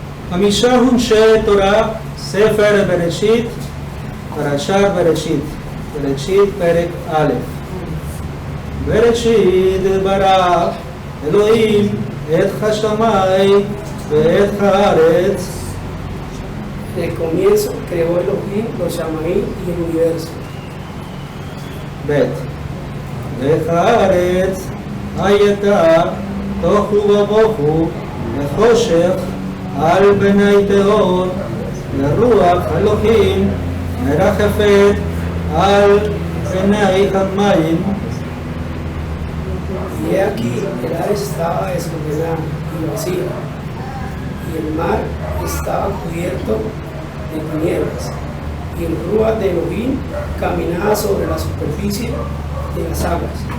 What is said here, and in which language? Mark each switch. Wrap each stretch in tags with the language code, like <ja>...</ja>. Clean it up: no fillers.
<he>חמישה הונשי תורה, ספר בראשית, פרשת בראשית, בראשית פרק א'. בראשית ברא אלוהים את השמיים ואת הארץ.</he> <es>En el comienzo creó Elohim los Shamaim y el universo.</es> <he>Bet. והארץ הייתה תוהו ובוהו וחושך על פני תהום ורוח אלוהים מרחפת על פני המים.</he> <es>Y he aquí el Ares estaba desordenada y vacía, y el mar estaba cubierto de tinieblas, y el Ruach de Elohim caminaba sobre la superficie de las aguas.</es>